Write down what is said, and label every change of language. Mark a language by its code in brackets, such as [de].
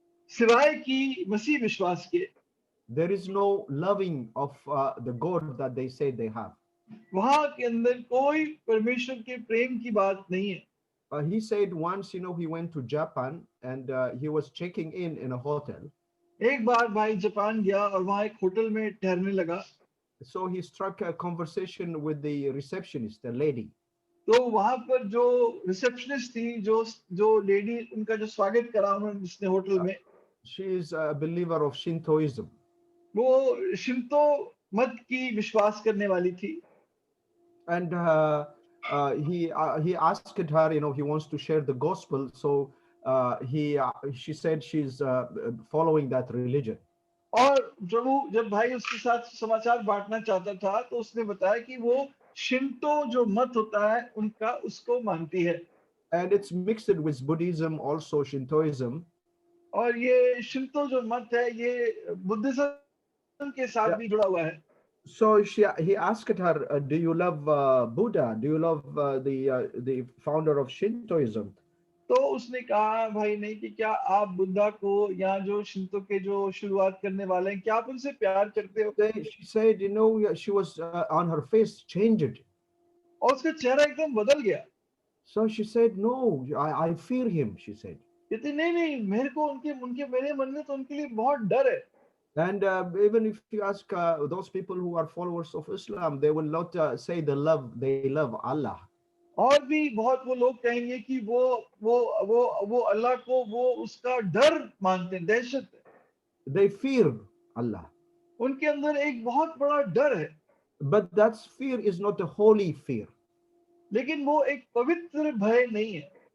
[hi] सिवाय की मसीह विश्वास के, [en] there is no loving of the God that they say they have. [hi] वहां के अंदर कोई परमेश्वर के प्रेम की बात नहीं है। [en] He said once, he went to Japan and he was checking in a hotel. [hi] एक बार भाई जापान गया और वहां एक होटल में ठहरने लगा। [en] So he struck a conversation with the receptionist, the lady. [hi] तो वहां पर जो रिसेप्शनिस्ट थी, जो लेडी, उनका जो स्वागत करा उन्होंने जिसने होटल में, [en] She is a believer of Shintoism. [hi] वो शिंतो मत की विश्वास करने वाली थी। [en] And he asked her, he wants to share the gospel. So she said she's following that religion. [hi] और प्रभु जब भाई उसके साथ समाचार बांटना चाहता था तो उसने बताया कि वो शिंतो जो मत होता है उनका, उसको मानती है। [en] And it's mixed with Buddhism, also Shintoism. [hi] और ये शिंतो जो मत है ये बुद्धिज्म के साथ [en] Yeah. [hi] भी जुड़ा हुआ है। [en] So he asked her, do you love Buddha? Do you love the founder of Shintoism? [hi] तो उसने कहा भाई नहीं कि क्या आप बुद्धा को या जो शिंतो के जो शुरुआत करने वाले हैं, क्या आप उनसे प्यार करते हो? [en] She said, she was on her face changed. [hi] और उसका चेहरा एकदम बदल गया। [en] So she said, no, I fear him, she said. [hi] कहती नहीं नहीं, मेरे को उनके उनके मेरे मन में तो उनके लिए बहुत डर है। [en] And even if you ask those people who are followers of Islam, they will not say they love Allah. [hi] और भी बहुत वो लोग कहेंगे कि वो अल्लाह को वो उसका डर मानते हैं, दहशत है। [en] They fear Allah. [hi] उनके अंदर एक बहुत बड़ा डर है। [en] But that fear is not a holy fear. [hi] लेकिन वो एक पवित्र भय नहीं है।